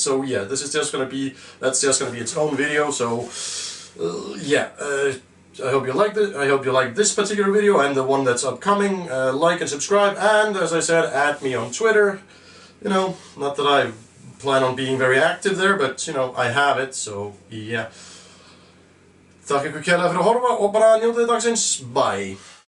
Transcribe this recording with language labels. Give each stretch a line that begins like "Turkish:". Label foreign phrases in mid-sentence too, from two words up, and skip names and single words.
English: So yeah, this is just going to be its own video. So yeah, I hope you liked it. I hope you liked this particular video and the one that's upcoming. Like and subscribe, and as I said, add me on Twitter. Not that I plan on being very active there, but I have it, so yeah.
Icelandic: Takk ykkur kærlega fyrir að horfa og bara njótið dagsins.
English: Bye!